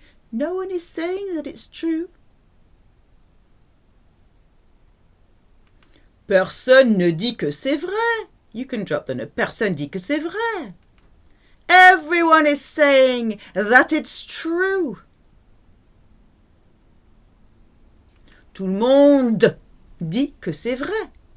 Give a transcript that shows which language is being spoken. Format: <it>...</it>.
<en>No one is saying that it's true.</en> <fr>Personne ne dit que c'est vrai.</fr> <en>You can drop the no.</en> <fr>Personne dit que c'est vrai.</fr> <en>Everyone is saying that it's true.</en> <fr>Tout le monde dit que c'est vrai.</fr>